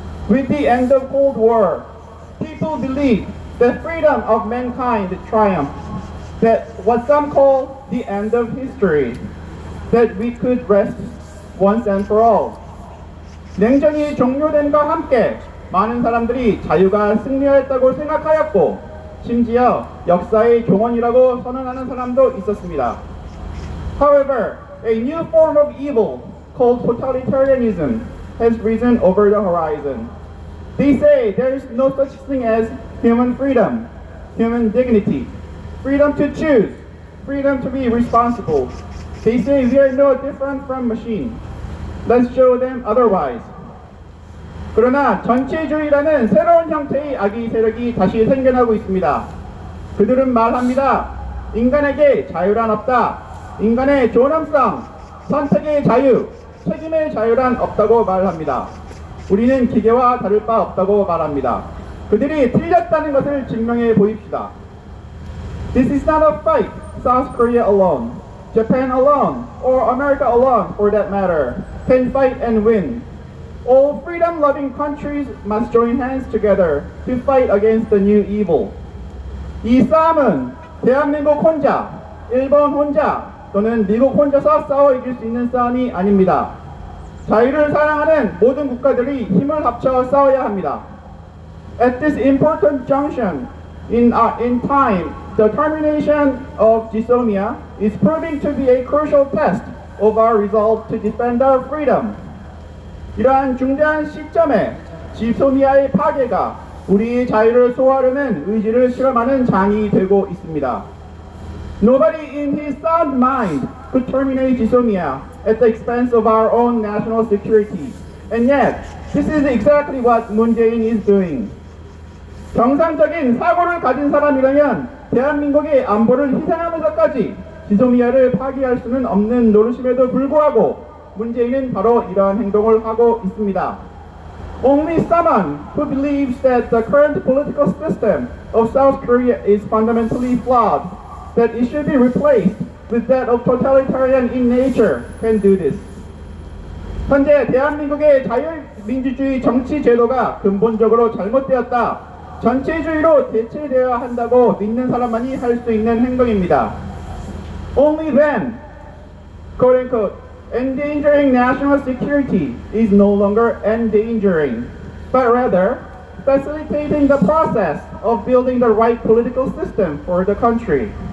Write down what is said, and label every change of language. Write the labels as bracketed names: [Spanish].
[English] With the end of Cold War, people believed that freedom of mankind triumphed, that what some call the end of history, that we could rest once and for all. [Korean] 냉전이 종료된과 함께 많은 사람들이 자유가 승리하였다고 생각하였고 심지어 역사의 종언이라고 선언하는 사람도 있었습니다. [English] However, a new form of evil called totalitarianism has risen over the horizon. They say there is no such thing as human freedom, human dignity, freedom to choose, freedom to be responsible. They say we are no different from machines. Let's show them otherwise. [Korean] 그러나 전체주의라는 새로운 형태의 악의 세력이 다시 생겨나고 있습니다. 그들은 말합니다. 인간에게 자유란 없다. 인간의 존엄성, 선택의 자유, 책임의 자유란 없다고 말합니다. 우리는 기계와 다를 바 없다고 말합니다. 그들이 틀렸다는 것을 증명해 보입시다. [English] This is not a fight South Korea alone, Japan alone, or America alone for that matter, can fight and win. All freedom-loving countries must join hands together to fight against the new evil. [Korean] 이 싸움은 대한민국 혼자, 일본 혼자, 또는 미국 혼자서 싸워 이길 수 있는 싸움이 아닙니다. 자유를 사랑하는 모든 국가들이 힘을 합쳐 싸워야 합니다. [English] At this important junction in time, the termination of Gisomia is proving to be a crucial test of our resolve to defend our freedom. [Korean] 이러한 중대한 시점에 지소미아의 파괴가 우리의 자유를 소화하려는 의지를 실험하는 장이 되고 있습니다. [English] Nobody in his sound mind could terminate Gisomia at the expense of our own national security And yet, this is exactly what Moon Jae-in is doing. [Korean] 정상적인 사고를 가진 사람이라면 대한민국의 안보를 희생하면서까지 지소미아를 파기할 수는 없는 노릇임에도 불구하고 문재인은 바로 이러한 행동을 하고 있습니다. [English] Only someone who believes that the current political system of South Korea is fundamentally flawed, that it should be replaced with that of totalitarian in nature, can do this. [Korean] 현재 대한민국의 자유민주주의 정치 제도가 근본적으로 잘못되었다. 전체주의로 대체되어야 한다고 믿는 사람만이 할 수 있는 행동입니다. [English] Only then, quote unquote, endangering national security is no longer endangering, but rather facilitating the process of building the right political system for the country.